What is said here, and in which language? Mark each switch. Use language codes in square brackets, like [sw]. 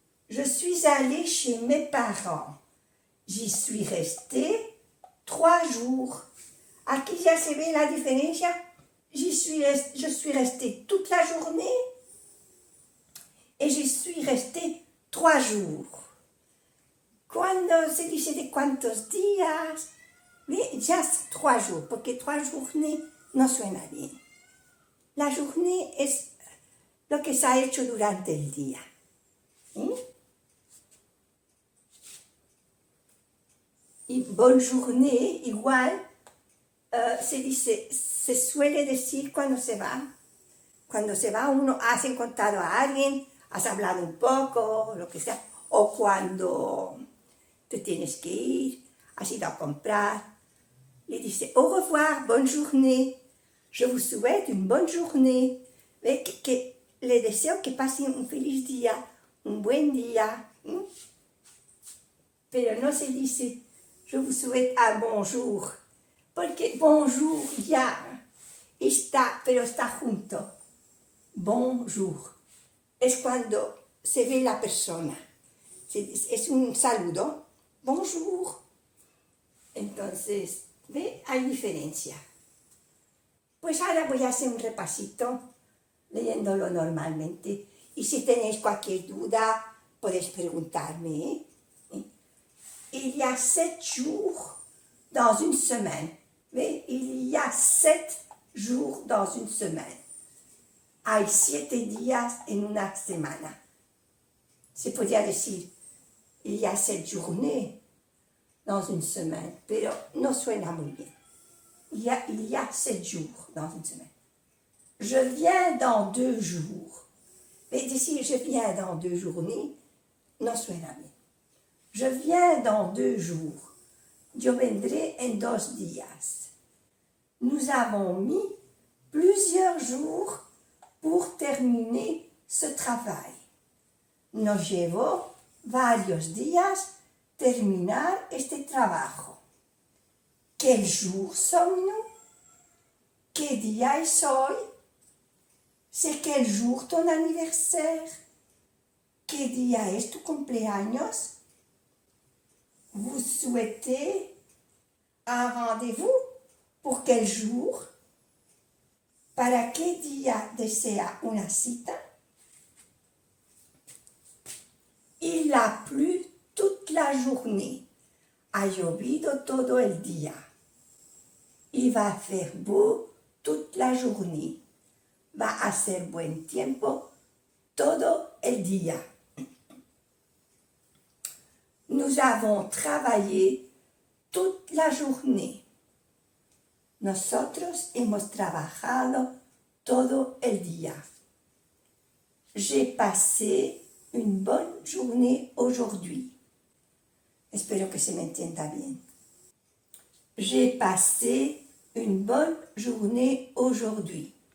[fr] Je suis allée chez mes parents. J'y suis restée 3 jours. [es] Aquí ya se ve la diferencia. [fr] Je suis restée toute la journée et je suis restée 3 jours. [es] Cuando se dice de cuántos días, ya es [fr] 3 jours, [es] porque [fr] 3 journées [es] no suena bien. La journée es lo que se ha hecho durante el día. Y [fr] bonne journée, [es] igual, se suele decir cuando se va. Cuando se va uno, has encontrado a alguien, has hablado un poco, lo que sea. O cuando te tienes que ir, has ido a comprar. Le dice, [fr] au revoir, bonne journée. Je vous souhaite une bonne journée. [es] Que le deseo que pasen un feliz día, un buen día. Pero no se dice, [fr] je vous souhaite un bonjour. [es] Porque bonjour ya está, pero está junto. Bonjour. Es cuando se ve la persona. Es un saludo, bonjour. Entonces, ¿ve? Hay diferencia. Pues ahora voy a hacer un repasito leyéndolo normalmente. Y si tenéis cualquier duda, podéis preguntarme. [fr] Il y a 7 jours dans une semaine. ¿Ve? Il y a 7 jours dans une semaine. [es] Hay 7 días en una semana. Se podría decir, [fr] il y a 7 journées dans une semaine, [es] pero no suena muy bien. [fr] Il y a 7 jours dans une semaine. Je viens dans 2 jours. Mais [es] decir [fr] je viens dans 2 journées, [es] no suena bien. [fr] Je viens dans 2 jours. [es] Yo vendré en 2 días. [fr] Nous avons mis plusieurs jours pour terminer ce travail. [es] Nos llevó varios días terminar este trabajo. [fr] ¿Quel jour sommes-nous? [es] ¿Qué día es hoy? [fr] ¿C'est quel jour ton anniversaire? [es] ¿Qué día es tu cumpleaños? [fr] Vous souhaitez un rendez-vous? ¿Pour quel jour? [es] ¿Para qué día desea una cita? [fr] Il a plu toute la journée. [es] Ha llovido todo el día. [fr] Il va faire beau toute la journée. [es] Va a hacer buen tiempo todo el día. [fr] Nous avons travaillé toute la journée. [es] Nosotros hemos trabajado todo el día. [fr] J'ai passé une bonne journée aujourd'hui. [es] Espero que se me entienda bien. [fr] J'ai passé une bonne journée aujourd'hui.